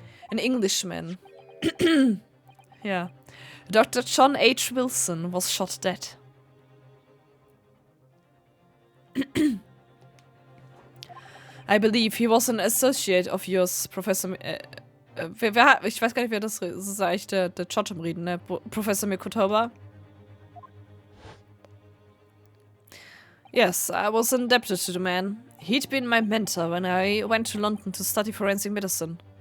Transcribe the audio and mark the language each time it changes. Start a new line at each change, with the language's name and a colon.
English: An Englishman, yeah, Dr. John H. Wilson was shot dead. I believe he was an associate of yours, Professor...
German: ich weiß gar nicht, wer das ist. Das ist eigentlich der Judge im Reden, ne?
English: Professor Mikotoba. Yes, I was indebted to the man. He'd been my mentor when I went to London to study forensic medicine.